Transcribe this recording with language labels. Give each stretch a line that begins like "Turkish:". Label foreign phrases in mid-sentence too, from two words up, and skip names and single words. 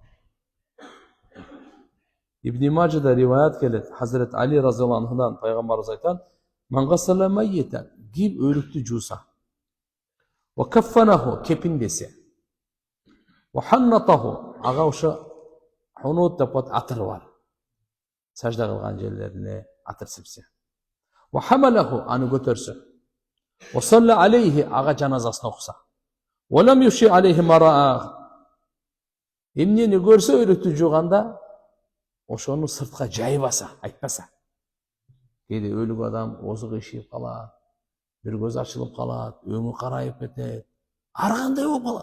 Kyrgyz: Ибн Мажада риваят келет, Хазрет Али разияллаху анхудан пайгамбарыбыз айтат:
Arabic: "من غسل ميتا",
Kyrgyz: ким өлүктү жууса,
Arabic: وكفنه,
Kyrgyz: кепин десе,
Arabic: وحنطه,
Kyrgyz: ага ошо хунут деп атыр бар. сажда кылган жерлерине атыр сипсе.
Arabic: وحمله,
Kyrgyz: аны көтөрсө.
Arabic: وصلى عليه,
Kyrgyz: ага жаназасын окуса.
Arabic: ولم يفش عليه ما رأى.
Kyrgyz: Эмнени көрсө өлүктү жууганда ошону сыртка жайбаса, айтпаса. Кээде өлүк адам озук ишип калат, бир көз ачылып калат, өңү карайып кетет, ар кандай болуп калат.